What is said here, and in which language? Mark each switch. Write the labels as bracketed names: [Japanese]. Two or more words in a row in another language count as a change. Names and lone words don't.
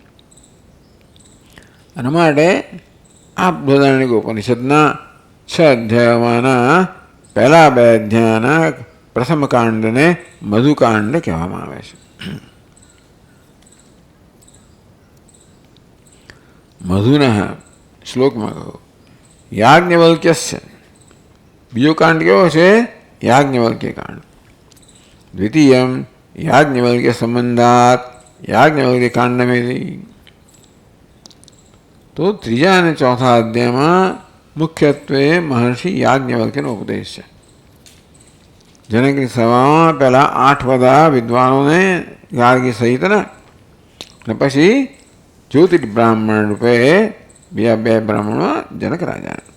[Gujarati] અને માટે આ બૃહદારણ્યક ઉપનિષદના 6 અધ્યાયોમાંના પહેલા 2 અધ્યાયના પ્રથમ કાંડને મધુકાંડ કહેવામાં આવે છે। [Sanskrit] મધુનઃ શ્લોકમાં કહો યાજ્ઞવલ્ક્યસ્ય। [Gujarati] બીજો કાંડ કેવો છે? [Sanskrit] याज्ञवल्क्य कांड। द्वितीयं याज्ञवल्क्य संबंधात् याज्ञवल्क्य कांड [Gujarati] में तो 3 અને 4 અધ્યાયમાં મુખ્યત્વે મહર્ષિ યાજ્ઞવલ્ક્યનો ઉપદેશ છે। જનકની સભામાં પહેલા 8 બધા વિદ્વાનોને ગાર્ગી સહિતના અને પછી જ્યોતિષ બ્રાહ્મણ રૂપે બીજા 2 બ્રાહ્મણો જનક રાજા।